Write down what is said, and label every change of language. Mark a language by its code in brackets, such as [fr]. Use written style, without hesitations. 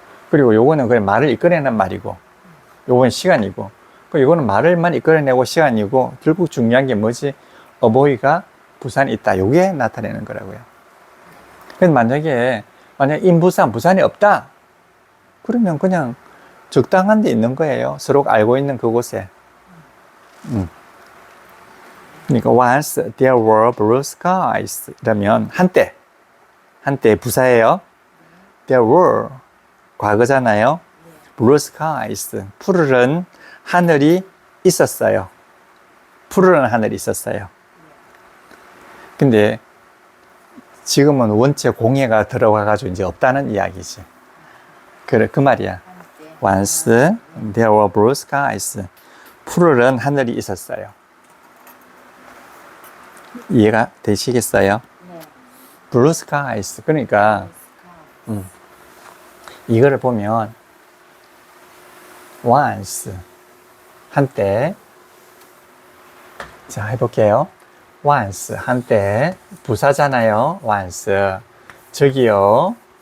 [ko] 그리고 요거는 그냥 말을 이끌어내는 말이고, 요거는 시간이고, 그리고 요거는 말을만 이끌어내고 시간이고, 결국 중요한 게 뭐지? [en] a boy [ko] 가 부산에 있다. 요게 나타내는 거라고요. 그래서 만약에 in 부산, 부산이 없다. 그러면 그냥 적당한 데 있는 거예요. 서로가 알고 있는 그곳에. 그러니까 [en] once there were blue skies [ko] 이러면 한때 부사예요. [en] there were [ko] 과거잖아요. [en] blue skies [ko] 푸르른 하늘이 있었어요. 푸르른 하늘이 있었어요. 근데 지금은 원체 공해가 들어가가지고 이제 없다는 이야기지. 그래, 그 말이야. [en] Once there were blue skies. [ko] 푸르른 하늘이 있었어요. 이해가 되시겠어요? 네. [en] blue skies. [ko] 그러니까, 이거를 보면, once. 한때. 자, 해볼게요. once. 한때. 부사잖아요. once. 저기요.